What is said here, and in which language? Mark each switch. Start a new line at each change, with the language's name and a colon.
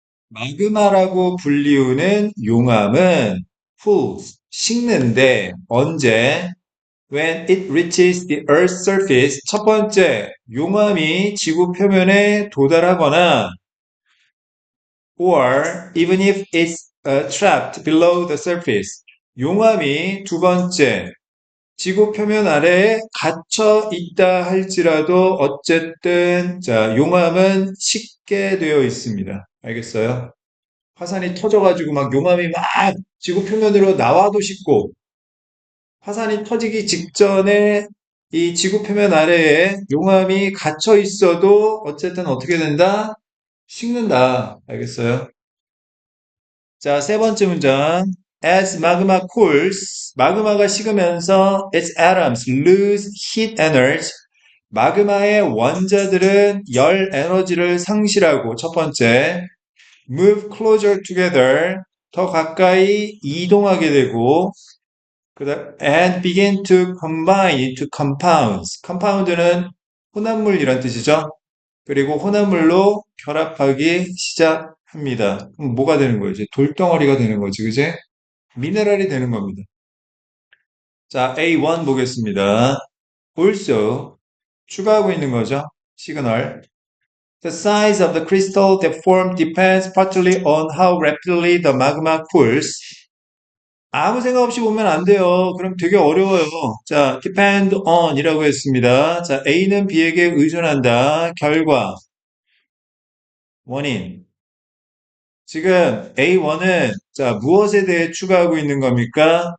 Korean: 마그마라고 불리우는 용암은 cools, 식는데 언제?
English: When it reaches the Earth's surface.
Korean: 첫 번째, 용암이 지구 표면에 도달하거나
English: or even if it's trapped below the surface.
Korean: 용암이 두 번째, 지구 표면 아래에 갇혀 있다 할지라도 어쨌든 자, 용암은 식게 되어 있습니다. 알겠어요? 화산이 터져가지고 막 용암이 막 지구 표면으로 나와도 식고 화산이 터지기 직전에 이 지구 표면 아래에 용암이 갇혀 있어도 어쨌든 어떻게 된다? 식는다. 알겠어요? 자, 세 번째 문장.
English: As magma cools,
Korean: 마그마가 식으면서
English: its atoms lose heat energy.
Korean: 마그마의 원자들은 열 에너지를 상실하고 첫 번째,
English: move closer together,
Korean: 더 가까이 이동하게 되고 그다음
English: and begin to combine into compounds.
Korean: compound는 혼합물 이란 뜻이죠. 그리고 혼합물로 결합하기 시작합니다. 그럼 뭐가 되는 거예요? 이제 돌덩어리가 되는 거지, 그제? 미네랄이 되는 겁니다. 자, A1 보겠습니다. also 추가하고 있는 거죠. 시그널.
English: The size of the crystal that formed depends partly on how rapidly the magma cools.
Korean: 아무 생각 없이 보면 안 돼요. 그럼 되게 어려워요. 자, depend on 이라고 했습니다. 자, A는 B에게 의존한다. 결과, 원인. 지금 A1은 자, 무엇에 대해 추가하고 있는 겁니까?